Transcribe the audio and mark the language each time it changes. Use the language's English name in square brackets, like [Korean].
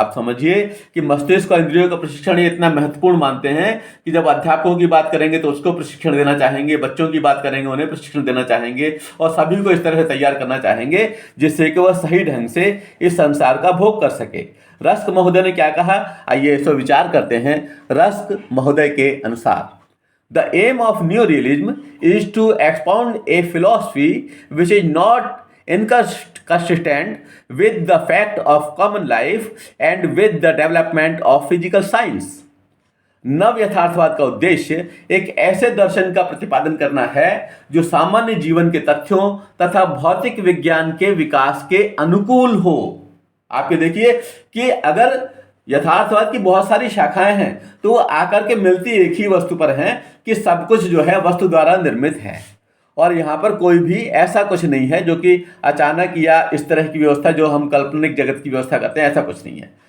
[Hindi] आप समझिए कि मस्तिष्क और इंद्रियों का प्रशिक्षण ये इतना महत्वपूर्ण मानते हैं कि जब अध्यापकों की बात करेंगे तो उसको प्रशिक्षण देना चाहेंगे, बच्चों की बात करेंगे उन्हें प्रशिक्षण देना चाहेंगे और सभी को इस तरह से तैयार करना चाहेंगे जिससे कि वह सही ढंग से इस संसार का भोग कर सके। रस्क महोदय ने क्या कहा, आइए इस पर विचार करते हैं। रस्क महोदय के अनुसार, [English] The aim of neorealism is to expound a philosophy which is not inconsistent with the fact of common life and with the development of physical science. [Hindi] नव यथार्थवाद का उद्देश्य एक ऐसे दर्शन का प्रतिपादन करना है जो सामान्य जीवन के तथ्यों तथा भौतिक विज्ञान के विकास के अनुकूल हो। आप ये देखिए कि अगर यथार्थवाद की बहुत सारी शाखाएं हैं तो वो आकर के मिलती एक ही वस्तु पर हैं कि सब कुछ जो है वस्तु द्वारा निर्मित है और यहाँ पर कोई भी ऐसा कुछ नहीं है जो कि अचानक या इस तरह की व्यवस्था जो हम काल्पनिक जगत की व्यवस्था करते हैं, ऐसा कुछ नहीं है।